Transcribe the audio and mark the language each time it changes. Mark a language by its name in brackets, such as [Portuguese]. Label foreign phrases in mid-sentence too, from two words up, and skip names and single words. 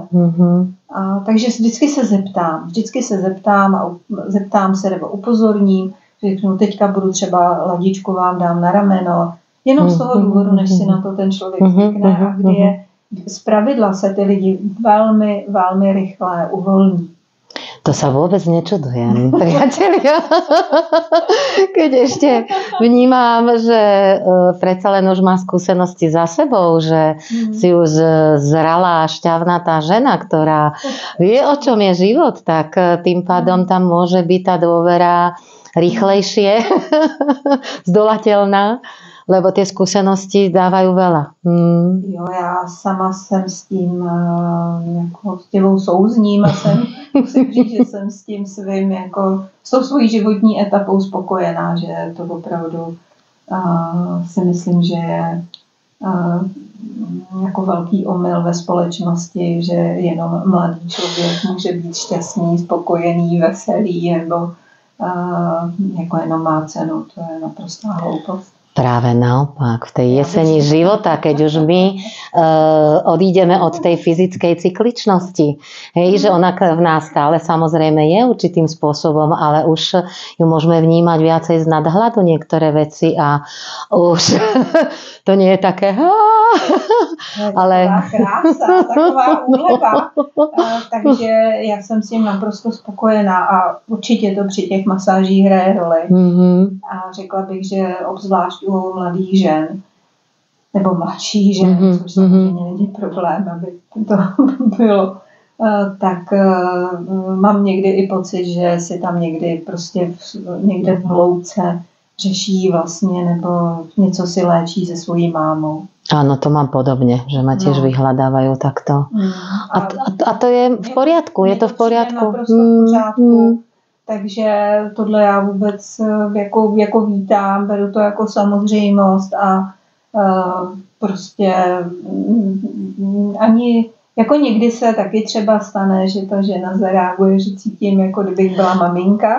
[Czech] A takže vždycky se zeptám a zeptám se nebo upozorním, řeknu, teďka budu třeba ladičku vám dám na rameno, jenom z toho důvodu, než si na to ten člověk zvykne a kdy je zpravidla se ty lidi velmi, velmi rychle uvolní. [Slovak] To sa vôbec nečudujem, priatelia. Keď ešte vnímam, že predsa len už má skúsenosti za sebou, že si už zralá, šťavnatá žena, ktorá vie, o čom je život, tak tým pádom tam môže byť tá dôvera rýchlejšie, zdolateľná, lebo tie skúsenosti dávajú veľa. [Czech] Jo, já sama jsem s tím jako s těmou souzním a musím říct, že jsem s tím svým jako s tou svojí životní etapou spokojená, že to opravdu si myslím, že je jako velký omyl ve společnosti, že jenom mladý člověk může být šťastný, spokojený, veselý nebo jako jenom má cenu. To je naprostá hloupost. [Slovak] Práve naopak, v tej jeseni života, keď už my odídeme od tej fyzickej cykličnosti, hej, že ona v nás stále samozrejme je určitým spôsobom, ale už ju môžeme vnímať viacej z nadhľadu niektoré veci a už to nie je také ale... [Czech] Taková krása, taková úleva. Takže já jsem s tím naprosto spokojená a určitě to při těch masážích hraje roli. A řekla bych, že obzvlášť u mladých žen, nebo mladších žen, což samozřejmě není problém, aby to bylo, tak mám někdy i pocit, že si tam někdy prostě někde v hloubce řeší vlastně, nebo něco si léčí se svojí mámou. [Slovak] Áno, to mám podobne, že ma tiež vyhľadávajú takto. A to je v poriadku, je to v poriadku. [Czech] Naprosto v pořádku. Takže tohle já vůbec jako vítám, beru to jako samozřejmost a prostě ani jako někdy se taky třeba stane, že ta žena zareaguje, že cítím, jako kdybych byla maminka,